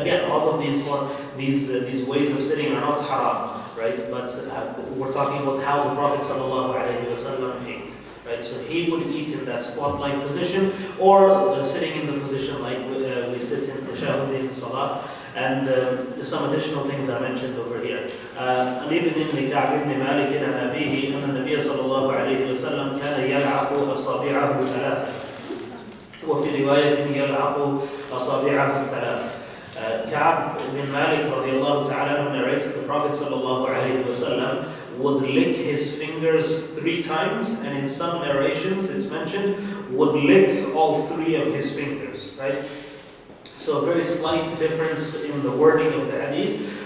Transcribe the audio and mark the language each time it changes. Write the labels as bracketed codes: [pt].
[en] Again, all of these ways of sitting are not haram, right? But we're talking about how the Prophet ﷺ ate. Right, so he would eat in that squat-like position, or sitting in the position like we sit in tashahhud in salah, and some additional things are mentioned over here. [ar] Ali ibn Ka'b ibn Malik عن أبيه أن النبي صلى الله عليه وسلم كان يلعق أصابعه ثلاثة وفي رواية يلعق أصابعه الثلاث. [en] Ka'b ibn Malik radiallahu ta'ala narrates that the Prophet sallallahu alayhi wa sallam would lick his fingers 3 times, and in some narrations it's mentioned would lick all 3 of his fingers, right? So a very slight difference in the wording of the hadith.